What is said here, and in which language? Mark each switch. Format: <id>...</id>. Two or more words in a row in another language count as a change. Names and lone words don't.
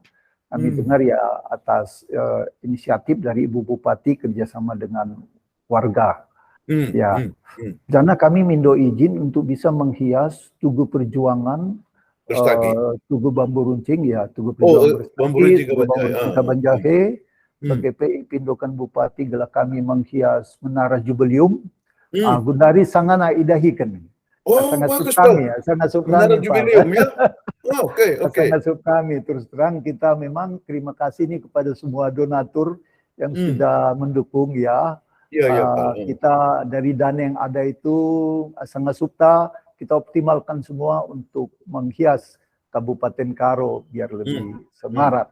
<id>Kami dengar ya atas inisiatif dari Ibu Bupati kerjasama dengan warga. Karena kami mindo izin untuk bisa menghias Tugu Perjuangan, Tugu Bambu Runcing, ya Tugu Perjuangan Bambu Runcing Kabanjahe. Sebagai PI Pindokan Bupati gelah kami menghias Menara Jubileum.</id> <btx>Gundari sangana idahikan.</btx> <id>Sangat kami ya, sangat kami Jubileum ya. Oke. Sangat kami, terus terang kita memang terima kasih nih kepada semua donatur yang sudah mendukung ya. Kita dari dana yang ada itu sangat supta kita optimalkan semua untuk menghias Kabupaten Karo biar lebih semarak.</id>